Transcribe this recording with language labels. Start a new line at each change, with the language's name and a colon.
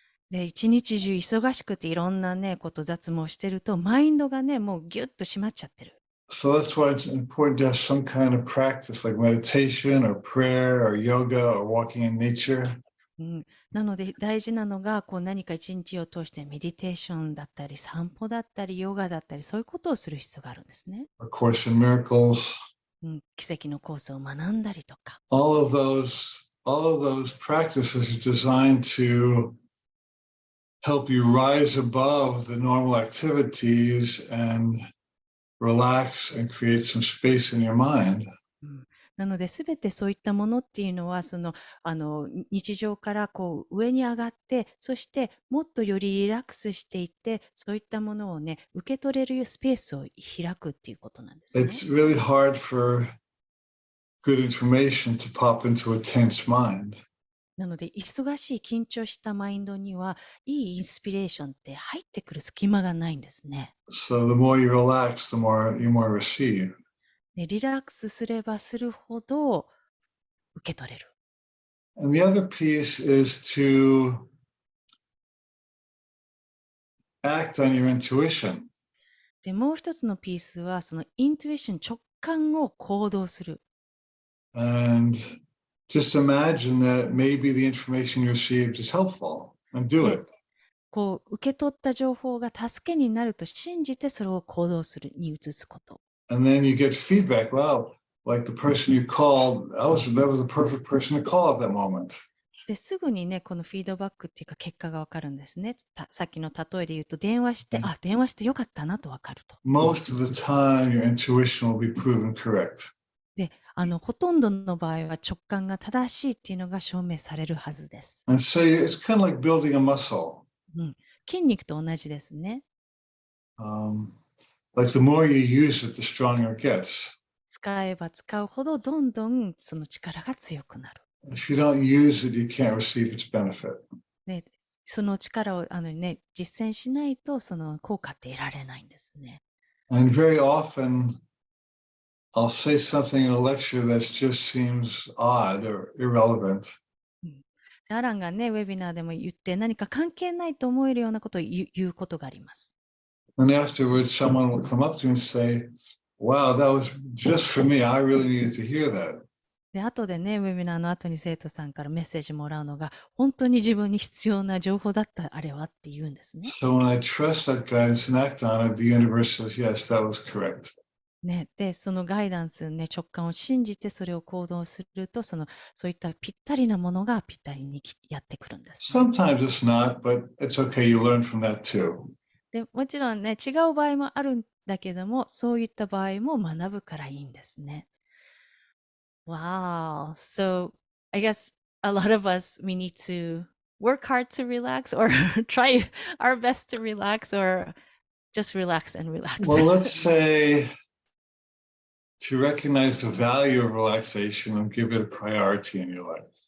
Japanese: で、一日中忙しくていろんなね、雑務をしてると、マインドがね、もうギュッと締まっちゃってる。
English: So that's why it's important to have some kind of practice like meditation or prayer or yoga or walking in nature.
Japanese: なので大事なのが何か一日を通してメディテーションだったり散歩だったりヨガだったりそういうことをする必要があるんですね。
English: A Course in Miracles.
Japanese: 奇跡のコースを学んだりとか。
English: All of those practices are designed to help you rise above the normal activities and relax and create some space in your mind.
Japanese: なので、すべてそういったものっていうのは、日常から上に上がって、そしてもっとよりリラックスしていって、そういったものをね、受け取れるスペースを開くっていうことなんですね。
English: It's really hard for good information to pop into a tense mind.
Japanese: なので、忙しい緊張したマインドには、いいインスピレーションって入ってくる隙間がないんですね。
English: So the more you relax, the more you receive.
Japanese: リラックスすればするほど受け取れる。
English: And the other piece is to act on your intuition.
Japanese: で、もう一つのピースは、そのイントゥイション、直感を行動する。
English: And just imagine that maybe the information you received is helpful and do it.
Japanese: 受け取った情報が助けになると信じてそれを行動するに移すこと。
English: And then you get feedback. Wow, like the person you called, that was the perfect person to call at that moment.
Japanese: ですぐにね、このフィードバックっていうか結果がわかるんですね。さっきの例えで言うと電話して、電話してよかったなとわかると。
English: Most of the time, your intuition will be proven correct.
Japanese: で、ほとんどの場合は直感が正しいっていうのが証明されるはずです。
English: And so it's kind of like building a muscle.
Japanese: 筋肉と同じですね。
English: Like the more you use it, the stronger it gets.
Japanese: 使えば使うほどどんどんその力が強くなる。
English: If you don't use it, you can't receive its benefit.
Japanese: で、その力を実践しないとその効果って得られないんですね。
English: And very often, I'll say something in a lecture that just seems odd or irrelevant.
Japanese: アランがね、ウェビナーでも言って何か関係ないと思えるようなことを言うことがあります。
English: And afterwards, someone will come up to me and say, wow, that was just for me. I really needed to hear that.
Japanese: で、後でね、ウェビナーの後に生徒さんからメッセージもらうのが、本当に自分に必要な情報だったあれはって言うんですね。
English: So when I trust that guidance and act on it, the universe says, yes, that was correct.
Japanese: ね、で、そのガイダンス、ね、直感を信じてそれを行動すると、そういったぴったりなものがぴったりにやってくるんです、ね。
English: Sometimes it's not, but it's okay. You learn from that too.
Japanese: で、もちろんね、違う場合もあるんだけども、そういった場合も学ぶからいいんですね。
English: Wow. So I guess a lot of us, we need to work hard to relax or try our best to relax or just relax and relax. Well, let's say to recognize the value of relaxation and give it a priority in your life.